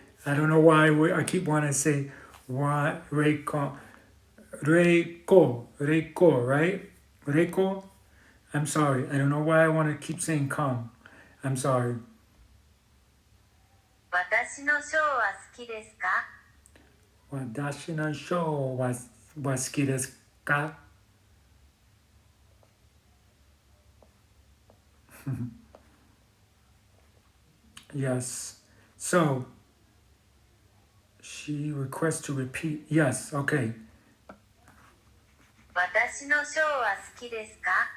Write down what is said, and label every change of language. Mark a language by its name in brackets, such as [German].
[English] I don't know why I keep wanting to say Ray Kong. Reiko, right? Reiko? I'm sorry. I don't know why I want to keep saying Kong. I'm sorry. [Japanese] 私のショーは好きですか? 私のショーは好きですか? [English] Yes. So, she requests to repeat. Yes, okay. [Japanese] 私のショーは好きですか?